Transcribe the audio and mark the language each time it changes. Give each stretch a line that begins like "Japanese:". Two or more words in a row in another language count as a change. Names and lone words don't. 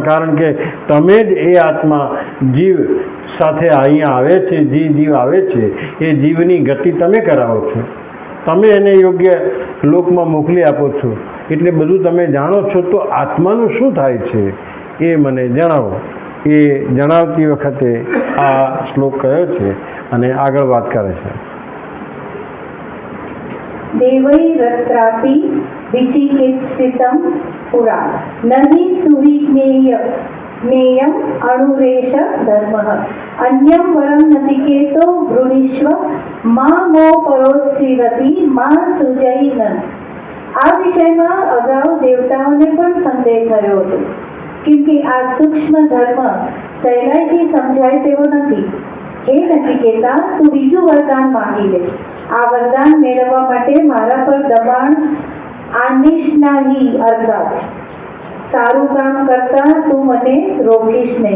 Gujarati: કારણ કે તમે જ એ આત્મા જીવ સાથે અહીંયા આવે છે, જે જીવ આવે છે એ જીવની ગતિ તમે કરાવો છો, તમે એને યોગ્ય લોકમાં મોકલી આપો છો. એટલે બધું તમે જાણો છો. તો આત્માનું શું થાય છે એ મને જણાવો. એ જણાવતી વખતે આ શ્લોક કયો છે અને આગળ વાત કરે છે.
Sanskrit: देवैरत्रापि विचिकित्सितं पुरा नहि सुविज्ञेयम् अणुरेष धर्मः अन्यं वरं नचिकेतो वृणीष्व मा मो परोत्सीरति मा સૃજૈન.
Gujarati: આ વિષયમાં અગાઉ દેવતાઓને પણ સંદેહ થયો હતો, કેમ કે આ સૂક્ષ્મ ધર્મ સહેલાઈથી સમજાય તેવો નથી. હે નચિકેતા, તું બીજું વરદાન માંગી લે. આ વરદાન મેળવવા માટે મારા પર દબાણ આનીશ નહીં, અર્થાત સારું કામ કરતા તું મને રોકીશ નહીં.